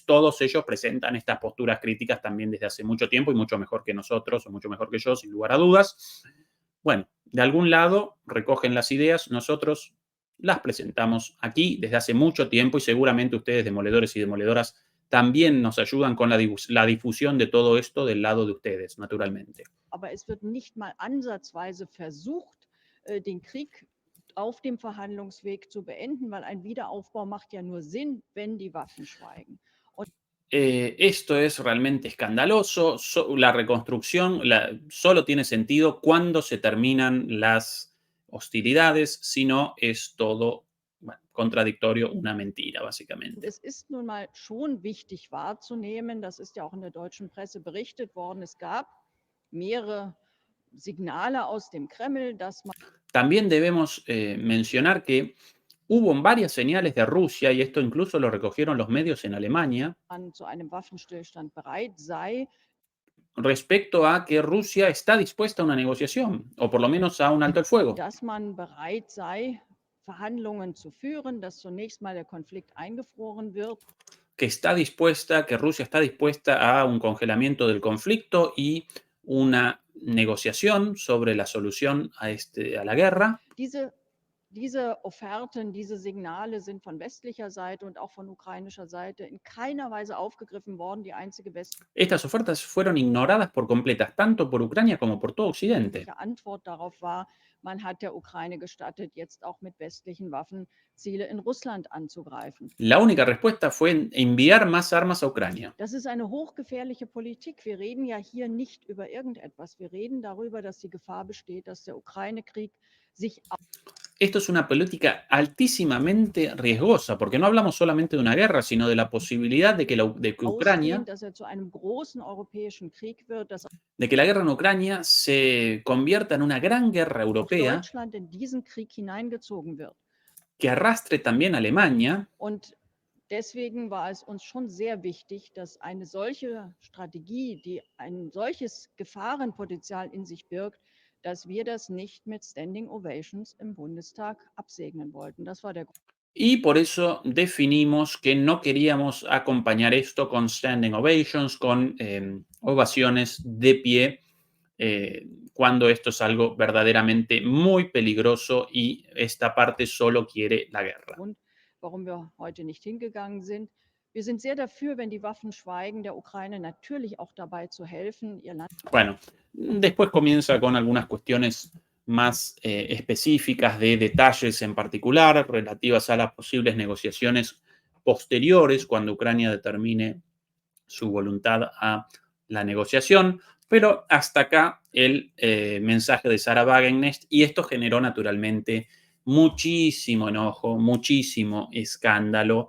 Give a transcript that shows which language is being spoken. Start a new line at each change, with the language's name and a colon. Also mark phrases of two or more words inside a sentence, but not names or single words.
Spanish: Todos ellos presentan estas posturas críticas también desde hace mucho tiempo y mucho mejor que nosotros, o mucho mejor que yo, sin lugar a dudas. Bueno, de algún lado recogen las ideas, nosotros las presentamos aquí desde hace mucho tiempo y seguramente ustedes, demoledores y demoledoras, también nos ayudan con la difusión de todo esto del lado de ustedes, naturalmente.
German: Aber es wird nicht mal ansatzweise versucht, den Krieg auf dem Verhandlungsweg zu beenden, weil ein Wiederaufbau macht ja nur Sinn, wenn die Waffen schweigen.
Spanish: Esto es realmente escandaloso. La reconstrucción solo tiene sentido cuando se terminan las hostilidades, si no es todo contradictorio, una mentira, básicamente.
German: Es ist nun mal schon wichtig wahrzunehmen, das ist ja auch in der deutschen Presse berichtet worden, es gab mehrere Signale aus dem Kreml, dass man
Spanish: También debemos mencionar que hubo varias señales de Rusia, y esto incluso lo recogieron los medios en Alemania,
German: zu einem Waffenstillstand bereit sei,
Spanish: respecto a que Rusia está dispuesta a una negociación, o por lo menos a un alto el fuego.
German: dass man bereit sei, Verhandlungen zu führen, dass zunächst mal der Konflikt eingefroren wird.
Spanish: Que Rusia está dispuesta a un congelamiento del conflicto y una negociación sobre la solución a la guerra.
German: Diese Offerten, diese Signale sind von westlicher Seite und auch von ukrainischer Seite in keiner Weise aufgegriffen worden. Die einzige
Spanish: Estas ofertas fueron ignoradas por completas, tanto por Ucrania como por todo Occidente.
German: Antwort darauf war, man hat der Ukraine gestattet, jetzt auch mit westlichen Waffen Ziele in Russland anzugreifen.
Spanish: La única respuesta fue enviar más armas a Ucrania.
German: Das ist eine hochgefährliche Politik. Wir reden ja hier nicht über irgendetwas. Wir reden darüber, dass die Gefahr besteht, dass der Ukraine-Krieg sich
Spanish: Esto es una política altísimamente riesgosa, porque no hablamos solamente de una guerra, sino de la posibilidad de que Ucrania, de que la guerra en Ucrania se convierta en una gran guerra europea que arrastre también a Alemania.
German: Und deswegen war es uns schon sehr wichtig, dass eine solche Strategie, die ein solches Gefahrenpotenzial in sich birgt, dass wir das nicht mit
English: Standing Ovations
German: im Bundestag absegnen wollten. Das war der Grund.
Spanish: Y por eso definimos que no queríamos acompañar esto con
English: standing ovations,
Spanish: con ovaciones de pie, cuando esto es algo verdaderamente muy peligroso y esta parte solo quiere la guerra.
German: Und warum wir heute nicht hingegangen sind. Wir sind sehr dafür, wenn die Waffen schweigen, der Ukraine natürlich auch dabei zu helfen, ihr Land.
Spanish: Bueno, después comienza con algunas cuestiones más específicas de detalles en particular relativas a las posibles negociaciones posteriores cuando Ucrania determine su voluntad a la negociación, pero hasta acá el mensaje de Sarah Wagenknecht, y esto generó naturalmente muchísimo enojo, muchísimo escándalo.